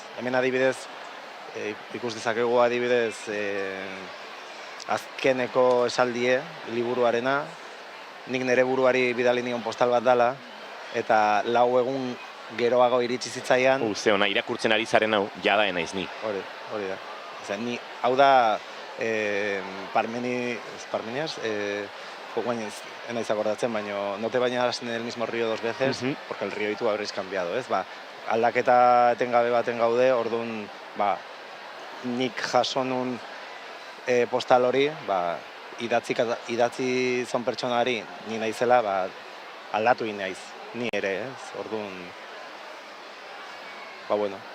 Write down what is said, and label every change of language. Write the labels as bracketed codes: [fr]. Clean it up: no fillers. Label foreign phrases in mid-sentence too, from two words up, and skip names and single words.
[eu] Hemen adibidez, ikus dezakegu adibidez, azkeneko esaldie, liburuarena, nik nire buruari bidali nion postal bat dala, eta 4 egun geroago iritsi zitzaian. Ze ona, irakurtzen ari zaren hau, jada enaiz ni. Hori da. Hau da, Parmenias, enaiz akordatzen, baina [es] no te bañarás en el mismo río 2 veces, porque el río y tú habréis cambiado, [eu] ez? Aldaketa etengabe baten gaude, orduan, nik jaso nun postal hori, idatzi zon pertsonari ni naizela, aldatu naiz, ni ere, ez? Orduan, bueno.